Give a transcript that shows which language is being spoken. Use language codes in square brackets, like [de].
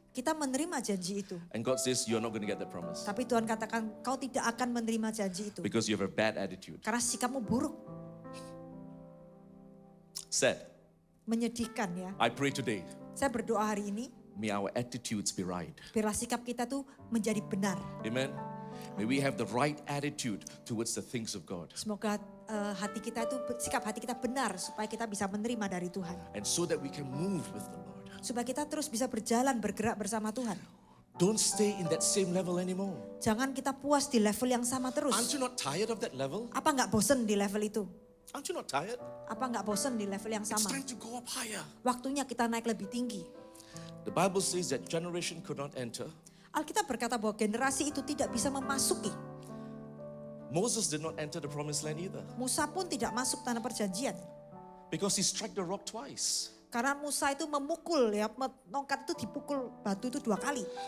[id] Kita menerima janji itu. [en] and God says you're not going to get that promise [id] Tapi Tuhan katakan kau tidak akan menerima janji itu. [en] because you have a bad attitude? [id] Karena sikapmu buruk. [en] Sad. [id] Menyedihkan ya. [en] I pray today, [id] Saya berdoa hari ini, [en] may our attitudes be right. [id] biarlah sikap kita tuh menjadi benar. [en] Amen. May we have the right attitude towards the things of God. [id] Semoga hati kita itu, sikap hati kita benar supaya kita bisa menerima dari Tuhan. [en] And so that we can move with the Lord. [id] Supaya kita terus bisa berjalan, bergerak bersama Tuhan. [en] Don't stay in that same level anymore. [id] Jangan kita puas di level yang sama terus. [en] Aren't you not tired of that level? [id] Apa nggak bosen di level itu? [en] Aren't you not tired? [id] Apa nggak bosen di level yang [en] It's [id] sama? [en] time to go up higher. [id] Waktunya kita naik lebih tinggi. [en] The Bible says that generation could not enter. [id] Alkitab berkata bahwa generasi itu tidak bisa memasuki. [en] Moses did not enter the promised land either [id] Musa pun tidak masuk tanah perjanjian. [en] because he struck the rock twice. [id] Karena Musa itu memukul ya, tongkat itu dipukul batu itu 2 kali.